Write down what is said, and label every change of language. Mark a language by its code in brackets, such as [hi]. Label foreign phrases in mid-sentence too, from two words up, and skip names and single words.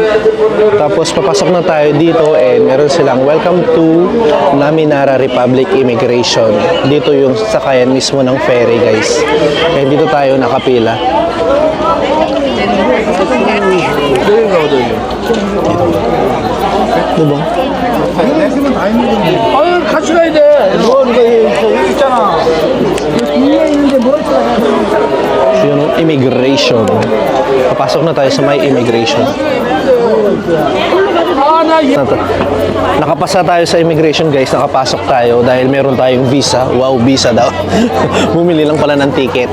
[tl] Tapos, papasok na tayo dito and meron silang [en] welcome to Naminara Republic Immigration. [tl] Dito yung sakayan mismo ng ferry guys. Kaya dito tayo nakapila. diba? [ko] 아유 같이 가야 돼. 뭐 이거 여기 있잖아. 위에 있는데 뭘 [tl] Yun, immigration. Papasok na tayo sa may immigration. Nakapasa tayo sa immigration guys, nakapasok tayo dahil meron tayong visa. Wow, visa daw. Bumili lang pala ng ticket.